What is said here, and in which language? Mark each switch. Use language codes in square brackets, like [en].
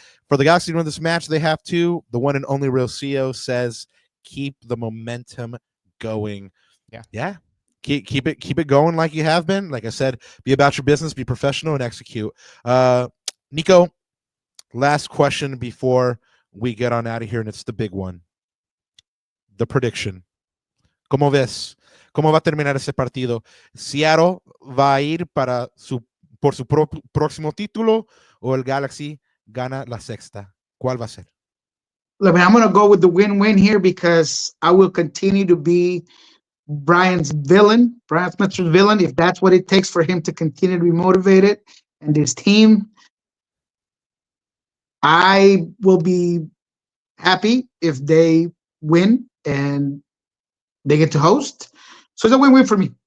[en] For the Galaxy to win this match, they have to. The one and only real CEO says, keep the momentum going. Yeah. Keep it going like you have been. Like I said, be about your business, be professional, and execute. Niko, last question before we get on out of here, and it's the big one. The prediction. [es] ¿Cómo ves? ¿Cómo va a terminar ese partido? ¿Seattle va a ir por su próximo título o el Galaxy gana la sexta? ¿Cuál va a ser? [en] Look, man, I'm going to go with the win-win here because I will continue to be Brian Smith's villain, if that's what it takes for him to continue to be motivated and his team. I will be happy if they win and they get to host. So it's a win-win for me.